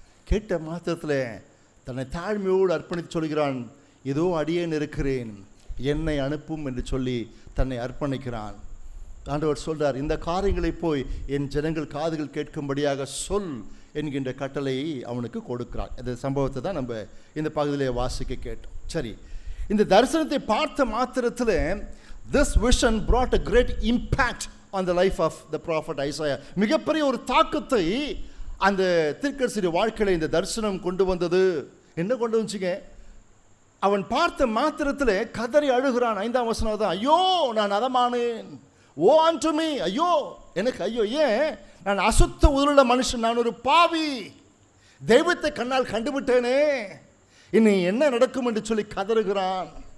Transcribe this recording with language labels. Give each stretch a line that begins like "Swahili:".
Tamil: கேட்ட மாத்திரத்தில் தன்னை தாழ்மையோடு அர்ப்பணித்து சொல்கிறான், இதோ அடியேன் இருக்கிறேன், என்னை அனுப்பும் என்று சொல்லி தன்னை அர்ப்பணிக்கிறான். ஆண்டவர் சொல்றார், இந்த காரியங்களை போய் என் ஜனங்கள் காதுகள் கேட்கும்படியாக சொல் என்கின்ற கட்டளையை அவனுக்கு கொடுக்கிறார். இந்த சம்பவத்தை தான் நம்ம இந்த பகுதியிலே வாசிக்க கேட்டோம். சரி, இந்த தரிசனத்தை பார்த்த மாத்திரத்தில்
English: this vision brought a great impact on the life of the prophet Isaiah.
Tamil: மிகப்பெரிய ஒரு தாக்கத்தை அந்த தீர்க்கதரிசியுடைய வாழ்க்கையில் இந்த தரிசனம் கொண்டு வந்தது. என்ன கொண்டு வந்துச்சுங்க? அவன் பார்த்த மாத்திரத்தில் கதறி அழுகிறான். 5ஆம் வசனம் தான், ஐயோ நான் அதமானேன்,
English: oh unto me,
Tamil: ஐயோ எனக்கு ஐயோ, ஏன் நான் அசுத்த உதடுள்ள மனுஷன், நான் ஒரு பாவி, தெய்வத்தை கண்ணால் கண்டுவிட்டேனே, இனி என்ன நடக்கும் என்று சொல்லி கதறுகிறான்.